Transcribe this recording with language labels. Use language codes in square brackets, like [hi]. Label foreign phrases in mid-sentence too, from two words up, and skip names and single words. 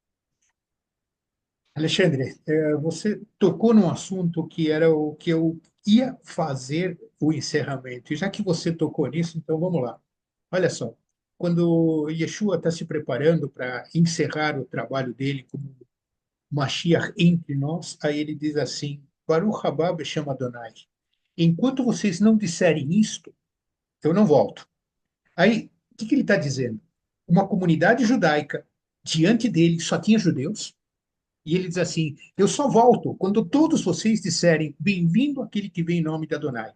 [pt] Alexandre, você tocou num assunto que era o que eu ia fazer o encerramento. E já que você tocou nisso, então vamos lá. Olha só, quando Yeshua está se preparando para encerrar o trabalho dele como Mashiach entre nós, aí ele diz assim: [he] ברוך הבא בשם אדוני. [pt] Enquanto vocês não disserem isto, eu não volto. Aí, o que ele está dizendo? Uma comunidade judaica, diante dele só tinha judeus, e ele diz assim: eu só volto quando todos vocês disserem bem-vindo aquele que vem em nome de Adonai.